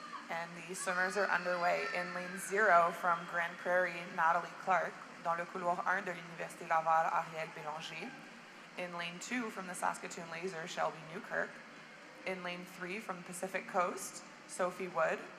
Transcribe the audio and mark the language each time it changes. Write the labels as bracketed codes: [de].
[en] And the swimmers are underway in lane 0 from Grande Prairie, Natalie Clark. [fr] Dans le couloir 1 de l'Université Laval, Ariel Bélanger. [en] In lane 2 from the Saskatoon Laser, Shelby Newkirk. In lane 3 from Pacific Coast, Sophie Wood.